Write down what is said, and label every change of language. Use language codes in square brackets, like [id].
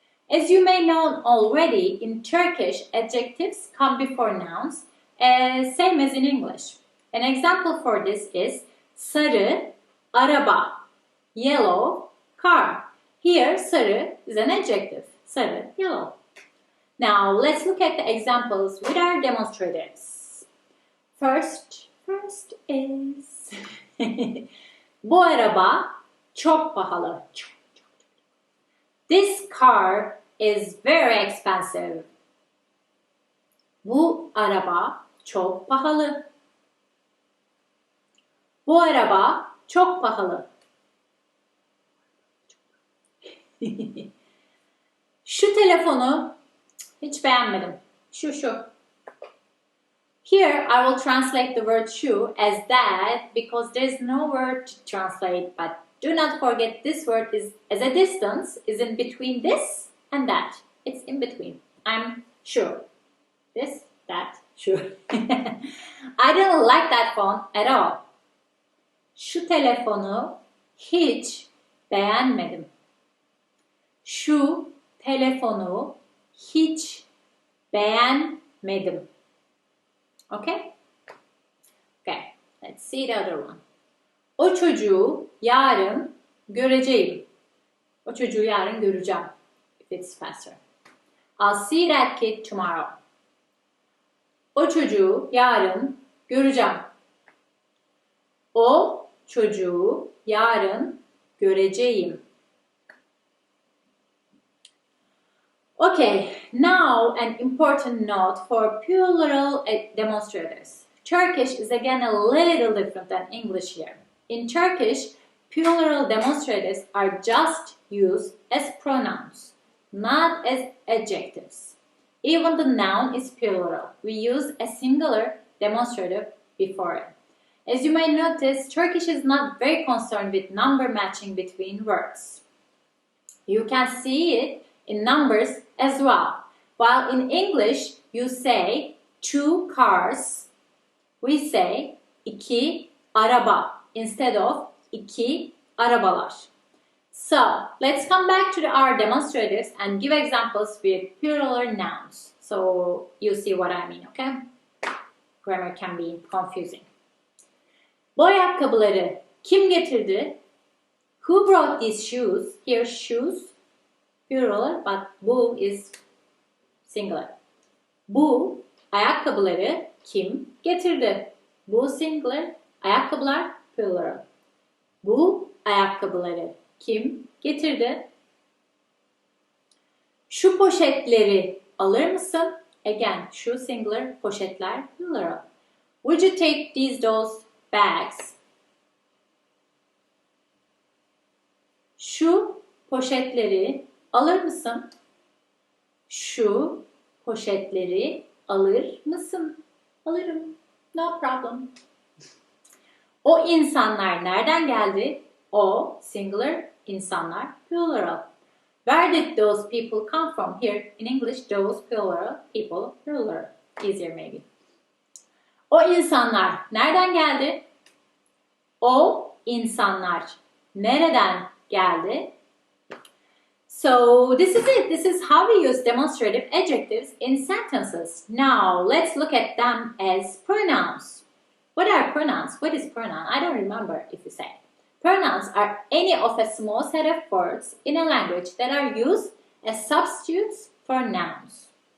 [en] As you may know already, in Turkish, adjectives come before nouns, same as in English. An example for this is [tr] sarı araba, [en] yellow car. Here, sarı is an adjective. Sarı, yellow. Now, let's look at the examples with our demonstratives. First is [tr] bu araba çok pahalı. [en] This car is very expensive. [tr] Bu araba çok pahalı. Bu araba çok pahalı. Şu telefonu hiç beğenmedim. Şu. [en] Here I will translate the word şu as that because there's no word to translate, but do not forget this word is as a distance is in between this and that. It's in between. I'm sure. This, that, sure. I don't like that phone at all. [tr] Şu telefonu hiç beğenmedim. Şu telefonu hiç beğenmedim. [en] Okay? Okay, let's see the other one. [tr] O çocuğu yarın göreceğim. O çocuğu yarın göreceğim. [en] If it's faster. I'll see that kid tomorrow. [tr] O çocuğu yarın göreceğim. O çocuğu yarın göreceğim. [en] Okay, now an important note for plural demonstratives. Turkish is again a little different than English here. In Turkish, plural demonstratives are just used as pronouns, not as adjectives. Even the noun is plural. We use a singular demonstrative before it. As you may notice, Turkish is not very concerned with number matching between words. You can see it in numbers as well. While in English, you say 2 cars, we say 2 araba instead of 2 arabalar. So, let's come back to our demonstratives and give examples with plural nouns. So, you see what I mean, okay? Grammar can be confusing. [tr] Bu ayakkabıları kim getirdi? [en] Who brought these shoes? Here, shoes, plural, but bu is singular. [tr] Bu ayakkabıları kim getirdi? Bu singular, ayakkabılar plural. Bu ayakkabıları kim getirdi? Şu poşetleri alır mısın? [en] Again, şu singular, poşetler plural. Would you take those bags? [tr] Şu poşetleri alır mısın? Şu poşetleri alır mısın? Alırım. [en] No problem. [tr] O insanlar nereden geldi? [en] O, singular, insanlar, plural. Where did those people come from? Here, in English, those, plural, people, plural. Easier maybe. [tr] O insanlar nereden geldi? O insanlar nereden geldi? [en] So, this is it. This is how we use demonstrative adjectives in sentences. Now, let's look at them as pronouns. What are pronouns? What is pronoun? I don't remember if you say. Pronouns are any of a small set of words in a language that are used as substitutes for nouns.